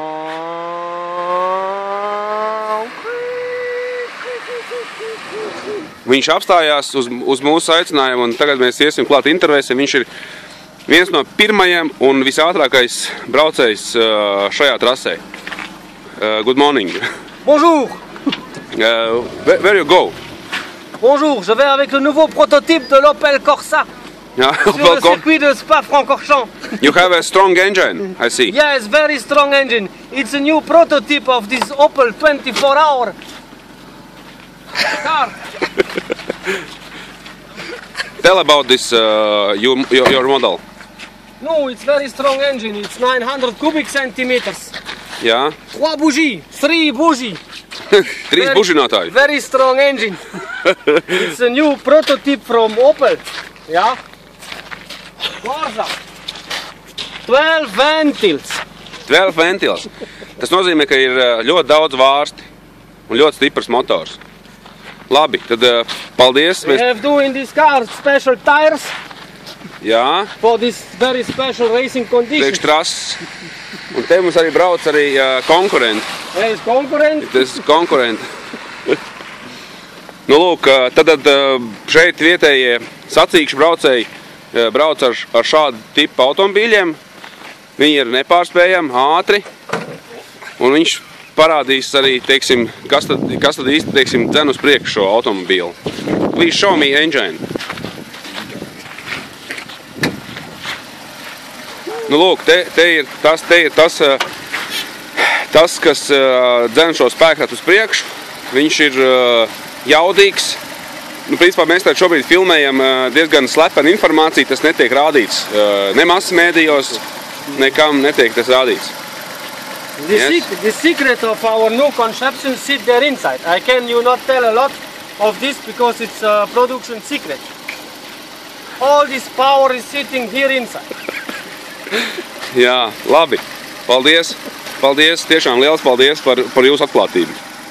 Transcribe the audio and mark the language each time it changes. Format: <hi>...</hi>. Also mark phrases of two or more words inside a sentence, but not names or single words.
<lv>Viņš apstājās uz mūsu aicinājumu, un tagad mēs iesim klāt intervēsim. Viņš ir viens no pirmajiem un visātrākais braucējs šajā trasē.</lv> <en>Good morning.</en> <fr>Bonjour.</fr> <en>Where you go?</en> <fr>Bonjour, je vais avec le nouveau prototype de l'Opel Corsa sur le circuit de Spa-Francorchamps.</fr> <en>You have a strong engine, I see. Yes, very strong engine. It's a new prototype of this Opel 24-hour car. Tell about this your model. No, it's very strong engine. It's 900 cubic centimeters.</en> <lv>Jā.</lv> <fr>3 bougies.</fr> <lv>3 bužinātāji.</lv> <en>Very strong engine. It's a new prototype from Opel. Yeah. Corsa. 12 ventils.</en> <lv>12 ventils. Tas nozīmē, ka ir ļoti daudz vārsti un ļoti stiprs motors. Labi, tad paldies.</lv> <en>We have do in this car special tires.</en> <lv>Jā.</lv> <en>For this very special racing condition.</en> <lv>Priekštrases. Un te mums arī brauc arī konkurenti.</lv> <en>There is konkurenti.</en> <lv>Tas ir konkurenti. Nu lūk, tad šeit vietējie sacīkšu braucēji brauc ar šādu tipu automobīļiem. Viņi ir nepārspējami, ātri. Un viņš parādīs arī, teiksim, kas tad īsti, teiksim, dzen uz priekšu šo automobīlu.</lv> <en>Please show me engine.</en> <lv>Nu lūk, te ir tas, kas dzen šo spēkratu uz priekšu. Viņš ir jaudīgs. Nu, principā mēs tā šobrīd filmējam diezgan slepenu informāciju, tas netiek rādīts. Ne masu mēdījos, nekam netiek tas rādīts.</lv> <en>The secret of our new conception sit there inside. I can you not tell a lot of this because it's a production secret. All this power is sitting here inside.</en> <lv>Jā, labi. Paldies. Paldies, tiešām liels paldies par jūsu atklātību.</lv>